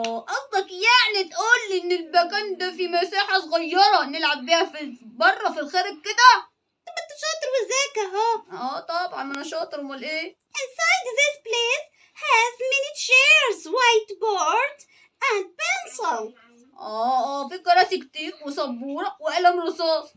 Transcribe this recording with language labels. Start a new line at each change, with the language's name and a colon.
Arabic: قصدك يعني تقول لي ان المكان ده في مساحة صغيرة نلعب بيها في بره في الخارج كده؟ طب انت شاطر وذكي اهو. طبعا ما انا شاطر، امال ايه؟
English: Inside this place has many chairs, whiteboard and pencil.
Arabic: في كراسي كتير وسبورة وقلم رصاص.